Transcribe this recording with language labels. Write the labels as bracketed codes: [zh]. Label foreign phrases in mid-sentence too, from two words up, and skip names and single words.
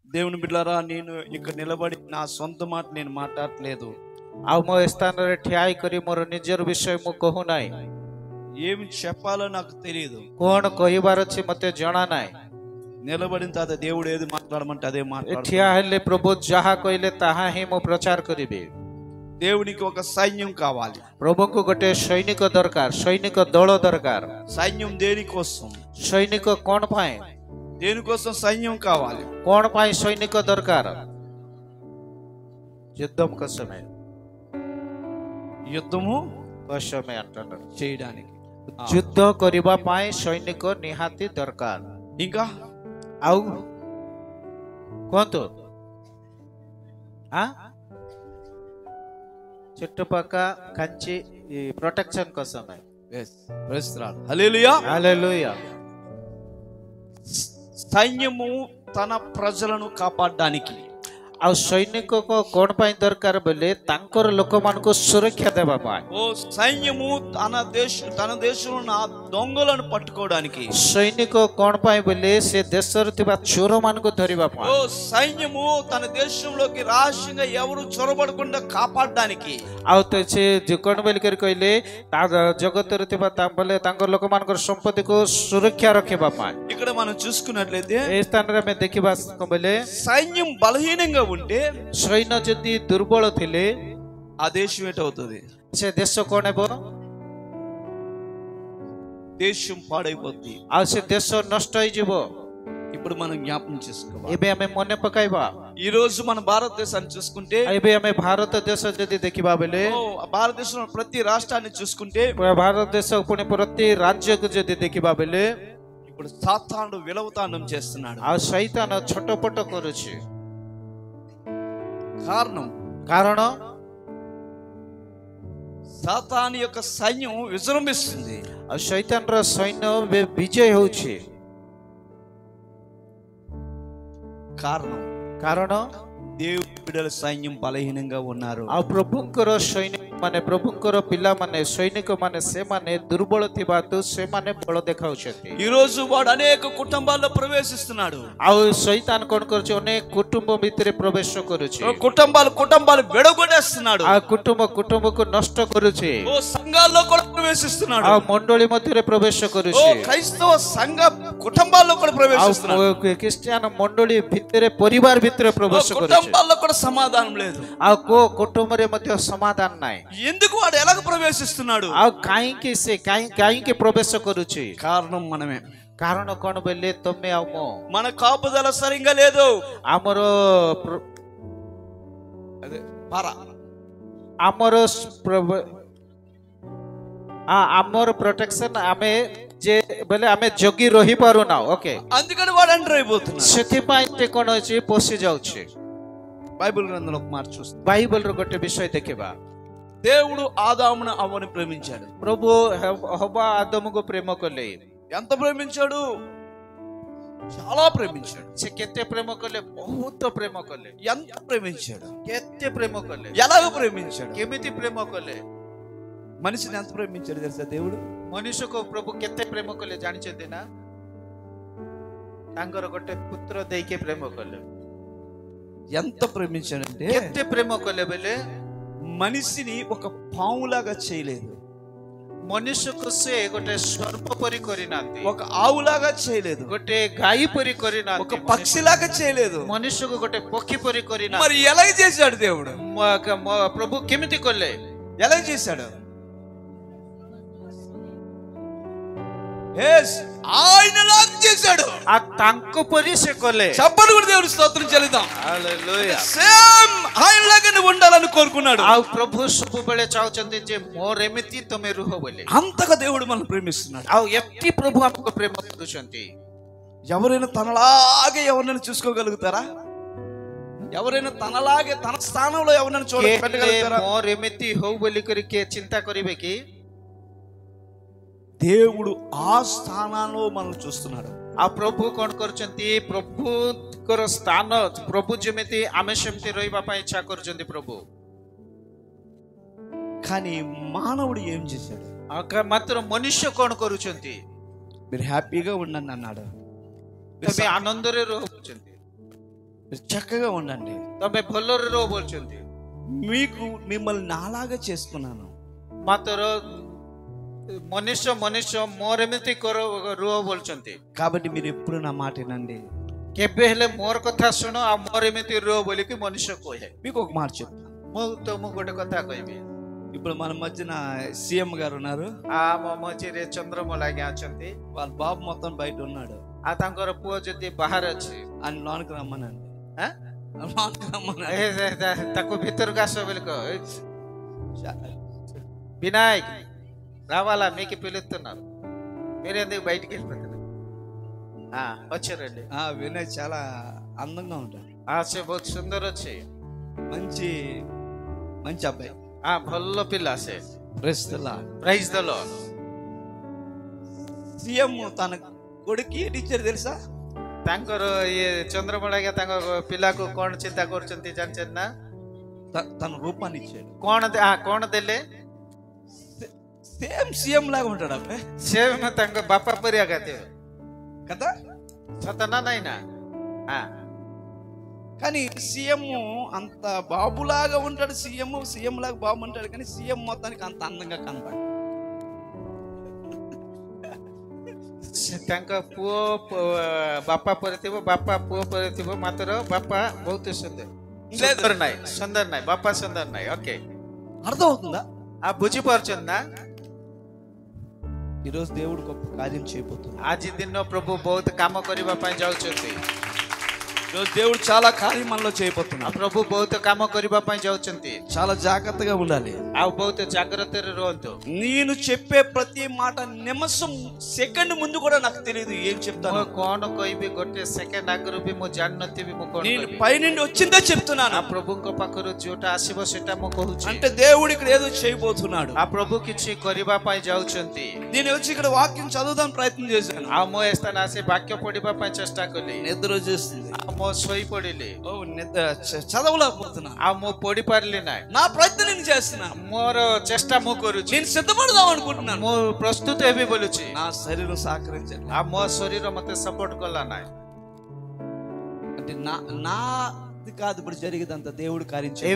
[te] దేవుని బిడ్డలారా, నేను ఇక్కడ నిలబడి నా సొంత మాట నేను మాట్లాడట్లేదు. [or] ଆଉ ମୋ ସ୍ଥାନରେ ଠିଆ ହେଇକରି ମୋର ନିଜର ବିଷୟ ମୁଁ କହୁନାହିଁ। [te] ఏమి చెప్పాలో నాకు తెలియదు, [or] କଣ କହିବାର ଅଛି ମତେ ଜଣା ନାହିଁ। [te] నిలబడిన తర్వాత దేవుడు ఏది మాట్లాడమంటే అదే మాట్లాడు. [or] ଠିଆ ହେଲେ ପ୍ରଭୁ ଯାହା କହିଲେ ତାହା ହିଁ ମୁଁ ପ୍ରଚାର କରିବି। [te] దేవునికి ఒక సైన్యం కావాలి. [or] ପ୍ରଭୁଙ୍କୁ ଗୋଟେ ସୈନିକ ଦରକାର, ସୈନିକ ଦଳ ଦରକାର। [te] సైన్యం దేనికోసం? [or] ସୈନିକ କଣ ପାଇଁ? [te] దేనికోసం సైన్యం కావాలి? [or] କଣ ପାଇଁ ସୈନିକ ଦରକାର? [te] యుద్ధం కోసమే। యుద్ధము కోసమే అంటున్నారు, చేయడానికి, [or] ଯୁଦ୍ଧ କରିବା ପାଇଁ ସୈନିକ ନିହାତି ଦରକାର। [te] ఇంకా [or] ଆଉ କୁହନ୍ତୁ, [te] చుట్టుపక్క కంచి ప్రొటెక్షన్ కోసమే। హల్లెలూయా హల్లెలూయా। సైన్యము తన ప్రజలను కాపాడడానికి, [or] ଆଉ ସୈନିକ କଣ ପାଇଁ ଦରକାର ବୋଲେ ତାଙ୍କର ଲୋକମାନଙ୍କୁ ସୁରକ୍ଷା ଦେବା ପାଇଁ। [te] ఓ సైన్యము తన దేశంలో ఉన్న దొంగలను పట్టుకోవడానికి। [or] ସୈନିକ କଣ ପାଇଁ ବୋଲେ ସେ ଦେଶରେ ଥିବା ଚୋର ମାନଙ୍କୁ ଧରିବା ପାଇଁ। [te] ఓ సైన్యము తన దేశంలోకి రహస్యంగా ఎవరు చొరబడకుండా కాపాడడానికి। [or] ଆଉ ତ ସେ କଣ ବୋଲିକରି କହିଲେ ଜଗତରେ ଥିବା ବୋଲେ ତାଙ୍କ ଲୋକମାନଙ୍କର ସମ୍ପତ୍ତିକୁ ସୁରକ୍ଷା ରଖିବା ପାଇଁ। [te] ఇక్కడ మనం చూసుకున్నట్లయితే [or] ଏ ସ୍ଥାନରେ ଆମେ ଦେଖିବା ବୋଲେ [te] సైన్యం బలహీనంగా ఉంటే, [or] ସୈନ୍ୟ ଯଦି ଦୁର୍ବଳ ଥିଲେ [te] ఆ దేశం ఏటవుతుంది? [or] ସେ ଦେଶ କଣ ହେବ? [te] దేశం పాడైపోద్ది, [or] ଆଉ ସେ ଦେଶ ନଷ୍ଟ ହେଇଯିବ। [te] ఇప్పుడు మనం జ్ఞాపకం చేసుకోవాలి। [or] ଏବେ ଆମେ ମନେ ପକାଇବା। [te] ఈ రోజు మన భారతదేశాన్ని చూసుకుంటే, [or] ଏବେ ଆମେ ଭାରତ ଦେଶ ଯଦି ଦେଖିବା ବେଲେ, [te] భారతదేశంలో ప్రతి రాష్ట్రాన్ని చూసుకుంటే, [or] ଭାରତ ଦେଶ ପୁଣି ପ୍ରତି ରାଜ୍ୟକୁ ଯଦି ଦେଖିବା ବେଲେ [te] ఇప్పుడు సాతానుడు విలవతాండం చేస్తున్నాడు। [or] ଆଉ ଶୈତାନ ଛଟପଟ କରୁଛି। [te] కారణం సాతాను యొక్క సైన్యం విజృంభిస్తుంది, [or] ଆଉ ଶୈତାନର ସୈନ୍ୟ ବିଜୟ ହେଉଛି। କାରଣ [te] దేవుని బిడ్డల సైన్యం బలహీనంగా ఉన్నారు। [or] ଆଉ ପ୍ରଭୁଙ୍କର ସୈନିକ ମାନେ, ପ୍ରଭୁଙ୍କର ପିଲାମାନେ, ସୈନିକ ମାନେ ସେମାନେ ଦୁର୍ବଳ ଥିବା ହେତୁ ସେମାନେ ବଳ ଦେଖାଉଛନ୍ତି। [te] ఈ రోజు వాడు అనేక కుటుంబాల్లో ప్రవేశిస్తున్నాడు। [or] ଆଉ ଶୈତାନ କଣ କରୁଛି? ଅନେକ କୁଟୁମ୍ବ ଭିତରେ ପ୍ରବେଶ କରୁଛି। [te] కుటుంబాలు విడగొట్టేస్తున్నాడు। [or] ଆଉ କୁଟୁମ୍ବକୁ ନଷ୍ଟ କରୁଛି। [te] ఓ సంఘాల్లో కూడా ప్రవేశిస్తున్నాడు। [or] ଆଉ ମଣ୍ଡଳୀ ମଧ୍ୟରେ ପ୍ରବେଶ [te] ఓ [or] କରୁଛି। [te] క్రైస్తవ సంఘ కుటుంబాల్లో కూడా ప్రవేశిస్తున్నాడు। [or] ଆଉ ଖ୍ରୀଷ୍ଟିଆନ ମଣ୍ଡଳୀ ଭିତରେ, ପରିବାର ଭିତରେ ପ୍ରବେଶ କରୁଛି। [te] కుటుంబాల్లో కూడా సమాధానం లేదు। [or] ଆଉ କୋ କୁଟୁମ୍ବରେ ମଧ୍ୟ ସମାଧାନ ନାହିଁ। [te] ఎందుకు వాడు ఎలాగ ప్రవేశిస్తున్నాడు? [or] ଆଉ କାହିଁକି ପ୍ରବେଶ କରୁଛି? [te] కారణం మనమే। [or] କାରଣ କଣ ବୋଲେ ତମେ ଆଉ ମୁଁ, [te] మన కాపుదల సరిగ్గా లేదు। [or] ଆମର ଆମର ప్రొటెక్షన్ ଆମେ ଯେ ବୋଲେ ଆମେ ଜଗି ରହି ପାରୁନା। [te] ఓకే, అందుకని వాడు ఎంటర్ అయిపోతున్నాడు। [or] ସେଥିପାଇଁ ସେ କଣ ଅଛି? ପଶି ଯାଉଛି। [te] బైబిల్ గ్రంథంలో ఒక మాట చూస్తే, [or] బైబిల్ ର ଗୋଟେ ବିଷୟ ଦେଖିବା। [te] దేవుడు ఆదామును అవ్వని ప్రేమించాడు। [or] ପ୍ରଭୁ ହବା ଆଦମକୁ ପ୍ରେମ କଲେ। [te] ఎంత ప్రేమించాడు? చాలా ప్రేమించాడు। [or] ସେ କେତେ ପ୍ରେମ କଲେ? ବହୁତ ପ୍ରେମ କଲେ। [te] ఎంత ప్రేమించాడు? [or] କେତେ ପ୍ରେମ କଲେ? [te] ఎలాగ ప్రేమించాడు? [or] କେମିତି ପ୍ରେମ କଲେ? [te] మనిషిని ఎంత ప్రేమించాడు తెలుసా దేవుడు? [or] ମନୁଷ୍ୟକୁ ପ୍ରଭୁ କେତେ ପ୍ରେମ କଲେ ଜାଣିଛନ୍ତି ନା? ତାଙ୍କର ଗୋଟେ ପୁତ୍ର ଦେଇକି ପ୍ରେମ କଲେ। [te] ఎంత ప్రేమించాడంటే, [or] କେତେ ପ୍ରେମ କଲେ ବେଲେ [te] మనిషిని ఒక పావులాగా చేయలేదు। [or] ମନୁଷ୍ୟକୁ ସେ ଗୋଟେ ସର୍ପ ପରି କରିନାହାନ୍ତି, [te] ఒక ఆవులాగా చేయలేదు, [or] ଗୋଟେ ଗାଈ పరి [te] ఒక [or] କରିନାହାନ୍ତି, [te] పక్షిలాగా చేయలేదు। [or] ମନୁଷ୍ୟକୁ ଗୋଟେ ପକ୍ଷୀ ପରି କରିନାହାନ୍ତି। [te] మరి ఎలాగ చేశాడు దేవుడు? [or] ପ୍ରଭୁ କେମିତି କଲେ? [te] ఎలాగ చేశాడు? ఆయనలాగా చేశాడు। [or] ఆ ତାଙ୍କ ପରି ସେ କଲେ। [te] చప్పట్లు కూడా దేవుని స్తోత్రం చెల్లిద్దాం। హల్లెలూయా। సేమ్ ఆయనలాగా నువ్వు ఉండాలని కోరుకున్నాడు। [or] ଆଉ ପ୍ରଭୁ ସବୁବେଳେ ଚାହୁଁଛନ୍ତି ଯେ ମୋର ଏମିତି ତମେ ରୁହ ବୋଲି। [te] అంతగా దేవుడు మనల్ని ప్రేమిస్తున్నాడు। [or] ଆଉ ଏମିତି ପ୍ରଭୁ ଆମକୁ ପ୍ରେମ କରୁଛନ୍ତି। [te] ఎవరైనా తనలాగే ఎవరినైనా చూసుకోగలుగుతారా? ఎవరైనా తనలాగే తన స్థానంలో ఎవరైనా చూడగలుగుతారా? [or] ମୋର ଏମିତି ହଉ ବୋଲି କରି କିଏ ଚିନ୍ତା କରିବେ କି? [te] దేవుడు ఆ స్థానంలో మనం చూస్తున్నాడు। [or] ଆଉ ପ୍ରଭୁ କଣ କରୁଛନ୍ତି? ପ୍ରଭୁଙ୍କର ସ୍ଥାନ, ପ୍ରଭୁ ଯେମିତି ଆମେ ସେମିତି ରହିବା ପାଇଁ ଇଚ୍ଛା କରୁଛନ୍ତି ପ୍ରଭୁ। [te] కానీ మానవుడు ఏం చేశాడు? [or] ମାତ୍ର ମନୁଷ୍ୟ କଣ କରୁଛନ୍ତି? [te] మీరు హ్యాపీగా ఉండండి అన్నాడు। [or] ତମେ ଆନନ୍ଦରେ ରହୁଛନ୍ତି। [te] చక్కగా ఉండండి. [or] ତମେ ଭଲରେ ରୁହ ବୋଲଛନ୍ତି। [te] మీకు మిమ్మల్ని నాలాగా చేసుకున్నాను। [or] ମାତ୍ର ମନୁଷ୍ୟ ମନୁଷ୍ୟ ମୋର ଏମିତି ରୁହ ବୋଲଛନ୍ତି। [te] కాబట్టి మీరు ఎప్పుడు నా మాట వినండి। [or] କେବେ ହେଲେ ମୋର କଥା ଶୁଣ ଆଉ ମୋର ଏମିତି ରୁହ ବୋଲିକି ମନୁଷ୍ୟ କହେ। [te] మీకు ఒక మాట చెప్తాను। [or] ମୁଁ ତମକୁ ଗୋଟେ କଥା କହିବି। [te] ఇప్పుడు మన మధ్యన సీఎం గారు ఉన్నారు। [or] ମୋ ମଝିରେ ଚନ୍ଦ୍ରମଲା ଆଜ୍ଞା ଅଛନ୍ତି। [te] వాళ్ళ బాబు మొత్తం బయట ఉన్నాడు। [or] ଆଉ ତାଙ୍କର ପୁଅ ଯଦି ବାହାରେ ଅଛି [te] అని లోనికి రమ్మనండి। [or] ତାକୁ ଭିତରକୁ ଆସ ବୋଲି କହ। [te] వినాయక్ రావాలా మీకు పిలుస్తున్నారు, మీరు ఎందుకు బయటికి వెళ్ళిపోతున్నారు? వచ్చారండి। వినయ్ చాలా అందంగా ఉంటాడు। [or] ସେ ବହୁତ ସୁନ୍ଦର ଅଛି, [te] మంచి మంచి అబ్బాయి। [or] ଭଲ ପିଲା ସେ। [en] Praise the Lord. Praise the Lord. [te] సీఎం తన కొడుకు టీచర్ తెలుసా? [or] ତାଙ୍କର ଇଏ ଚନ୍ଦ୍ରମଲା ଆଜ୍ଞା ତାଙ୍କ ପିଲାକୁ କଣ ଚିନ୍ତା କରୁଛନ୍ତି ଜାଣିଛନ୍ତି ନା? [te] తన రూపాన్ని ఇచ్చాడు। [or] କଣ ଦେଲେ? [te] సేమ్ సీఎం లాగా ఉంటాడు అబ్బాయి। [or] సేమ్ ତାଙ୍କ ବାପା ପରିଆ ଗାତେ [te] కదా, [or] ସତ ନା ନାଇଁ ନା? [te] కానీ సీఎం అంత బాబులాగా ఉంటాడు। సీఎం లాగా బాబు ఉంటాడు, కానీ సీఎం మొత్తానికి అంత అందంగా కనపడు। [or] ତାଙ୍କ ପୁଅ ବାପା ପରେ ଥିବ, ବାପା ପୁଅ ପରେ ଥିବ, ମାତ୍ର ବାପା ବହୁତ ସୁନ୍ଦର ନାହିଁ, ବାପା ସୁନ୍ଦର ନାହିଁ। [te] ఓకే, అర్థం అవుతుందా? [or] ବୁଝିପାରୁଛନ୍ତି ନା? [te] ఈరోజు దేవుడు గొప్ప కార్యం చేయబోతున్నాడు। [or] ଆଜି ଦିନ ପ୍ରଭୁ ବହୁତ କାମ କରିବା ପାଇଁ ଯାଉଛନ୍ତି। [te] ఈరోజు దేవుడు చాలా కార్యం మనలో చేయబోతున్నాడు। [or] ପ୍ରଭୁ ବହୁତ କାମ କରିବା ପାଇଁ ଯାଉଛନ୍ତି। [te] చాలా జాగ్రత్తగా ఉండాలి। [or] ଆଉ ବହୁତ ଜାଗ୍ରତରେ ରୁହନ୍ତୁ। [te] నేను చెప్పే ప్రతి మాట నిమిషం సెకండ్ ముందు కూడా నాకు తెలియదు ఏం చెప్తాను। [or] ମୁଁ କଣ କହିବି ଗୋଟେ ସେକେଣ୍ଡ ଆଗରୁ ବି ମୁଁ ଜାଣିନଥିବି ମୁଁ କଣ [te] నేను [or] କହିବି। [te] పైనుండి వచ్చిందే చెప్తున్నాను। [or] ପ୍ରଭୁଙ୍କ ପାଖରୁ ଯୋଉଟା ଆସିବ ସେଟା ମୁଁ କହୁଛି। [te] అంటే దేవుడు ఇక్కడ ఏదో చేయబోతున్నాడు। [or] ପ୍ରଭୁ କିଛି କରିବା ପାଇଁ ଯାଉଛନ୍ତି। [te] నేను వచ్చి ఇక్కడ వాక్యం చదువుదాం ప్రయత్నం చేశాను। [or] ଆଉ ମୁଁ ଏ ସ୍ଥାନ ଆସି ବାକ୍ୟ ପଢିବା ପାଇଁ ଚେଷ୍ଟା କଲି। [te] నిద్ర వచ్చేస్తుంది। [or] ମୁଁ ଶୋଇ ପଡିଲି। [te] చదవలేకపోతున్నా। [or] ଆଉ ମୁଁ ପଢି ପାରିଲି ନାହିଁ। [te] నా ప్రయత్నం నేను చేస్తున్నా। [or] ମୋର ଚେଷ୍ଟା ମୁଁ କରୁଛି। [te] నేను సిద్ధపడదాం అనుకుంటున్నాను। [or] ମୁଁ ପ୍ରସ୍ତୁତ ହେବି ବୋଲୁଛି। [te] నా శరీరం సహకరించండి। [or] ଆଉ ମୋ ଶରୀର ମତେ ସପୋର୍ଟ କଲା ନାହିଁ। [te] అంటే నాది కాదు ఇప్పుడు జరిగేదంత దేవుడు కార్యం చేయాలి।